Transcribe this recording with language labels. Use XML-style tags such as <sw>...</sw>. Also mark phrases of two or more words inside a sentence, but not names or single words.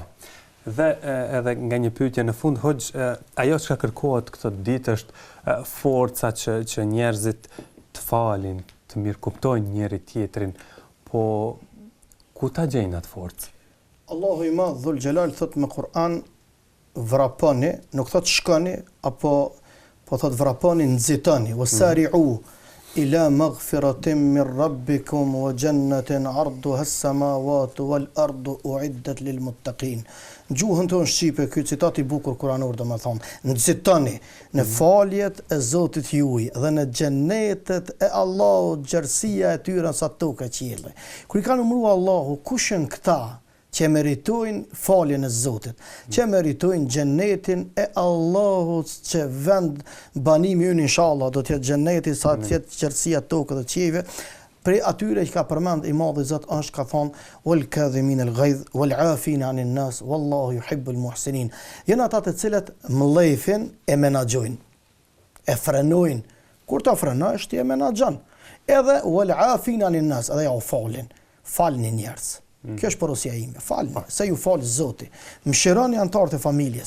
<sq>Dhe edhe nga një pyetje në fund, Hoxh, ajo që kërkohet këtë ditë është forca që njerëzit të falin, të mirëkuptojnë njëri tjetrin, po ku ta gjejnë atë forcë? Allahu i Madh Dhul Xhelal thot me Kur'an vraponi, nuk thot shkoni, apo po thot vraponi, nxitoni,</sq> <ar>وسارعوا إلى مغفرة من ربكم وجنة عرضها السماوات والأرض أعدت للمتقين.</ar> <sq>Gjuhën tonë shqipe, ky citat i bukur kuranor domethënë, nxitoni në faljet e Zotit juaj dhe në xhenetet e Allahut, gjerësia e tyre sa tokë e qielli. Kur i ka numëruar Allahu kush janë këta që meritojnë faljen e Zotit, që meritojnë xhenetin e Allahut, që vend banimi ynë inshallah do të jetë xheneti sa të jetë qerësia tokë dhe qiejve. Prej atyre që ka përmend i madhi Zot është ka thonë</sq> <ar>والكاظمين الغيظ والعافين عن الناس والله يحب المحسنين.</ar> <sq>Janë ata të cilët mllëfin e menaxhojnë, e frenojnë. Kur ta frenosh ti e menaxhon. Edhe</sq> <ar>والعافين عن الناس,</ar> <sq>edhe ja u falni njerëz. Kjo është porosia ime, falni, se ju fal Zoti. Mëshironi anëtarët e familjes.</sq>